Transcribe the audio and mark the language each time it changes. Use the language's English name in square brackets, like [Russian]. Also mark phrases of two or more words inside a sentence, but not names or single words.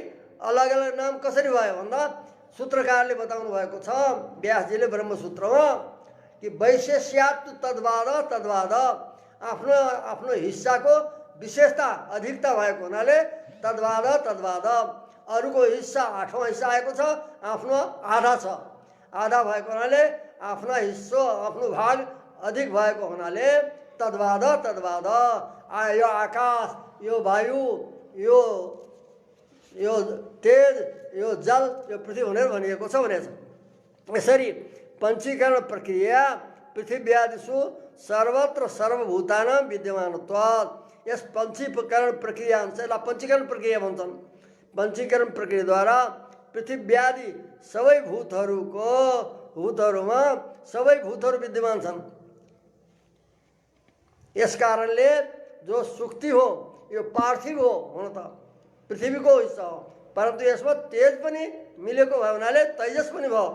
[Nepali] अलग अलग नाम कसरी भयो भन्दा सूत्रकारले बताउनु भएको छ व्यासजीले ब्रह्मसूत्रमा कि [Sanskrit] वैशेष्यात् तद्वाद तद्वाद, [Nepali] आफ्नो आफ्नो हिस्साको विशेषता अधिकता भएको हुनाले [Sanskrit] तद्वाद तद्वाद, [Nepali] अरूको हिस्सा 8औं हिस्सा आएको छ, आफ्नो आधा छ, आधा भएको हुनाले आफ्नो हिस्सो आफ्नो भाग अधिक भएको हुनाले [Sanskrit] तद्वाद तद्वाद। [Nepali] यो आकाश, यो वायु, यो तेज, यो जल, यो पृथ्वी भनेर भनिएको छ भनेको छ। यसरी पञ्चीकरण प्रक्रिया [Sanskrit] पृथिव्यादिषु सर्वत्र सर्वभूतानां विद्यमानत्वात्, [Nepali] यस पञ्चीकरण प्रक्रिया अनुसार पञ्चीकरण प्रक्रिया भन्छन्। पञ्चीकरण प्रक्रियाद्वारा पृथिव्यादि सबै भूतहरूमा सबै भूतहरू विद्यमान छन्। यस कारणले जो सुक्ति हो यो पार्थिव हो, हुन त पृथ्वीको हिस्सा हो, परन्तु यसमा तेज पनि मिलेको भयो हुनाले तेजस पनि भयो।